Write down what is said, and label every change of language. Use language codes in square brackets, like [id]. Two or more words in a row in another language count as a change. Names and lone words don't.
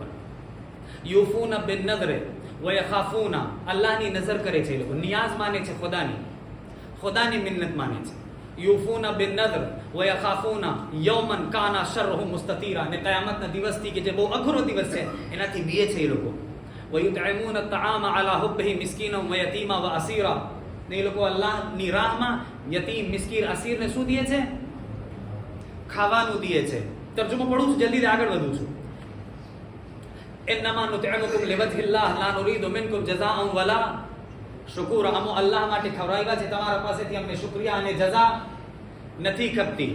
[ar] يوفون بالنذر ويخافون, [gu] અલ્લાહની નજર કરે છે એ લોકો, નિયાઝ માને છે ખુદાની મિન્નત માને છે. [ar] يوفون بالنذر ويخافون يوما كان شره مستطيرا, [gu] ને કયામતના દિવસથી કે જે બહુ અઘરો દિવસ છે એનાથી બીએ છે એ લોકો. [ar] وَيُطْعِمُونَ الطَّعَامَ عَلَى حُبِّهِ مِسْكِينًا وَيَتِيمًا وَأَسِيرًا, [gu] ને એ લોકો અલ્લાહની રાહમાં યતીમ, મિસ્કીન, અસીરને શું દે છે? ખાવાનું દે છે. તર્જુમો પઢું છું, જલ્દી આગળ વધું છું. [ar] إنما نطعمكم لوجه الله لا نريد منكم جزاء ولا شكورا. [gu] અમો અલ્લાહ માટે ખવડાવ્યા છે, તમારા પાસેથી અમને શુક્રિયા અને જઝા નથી ખપતી.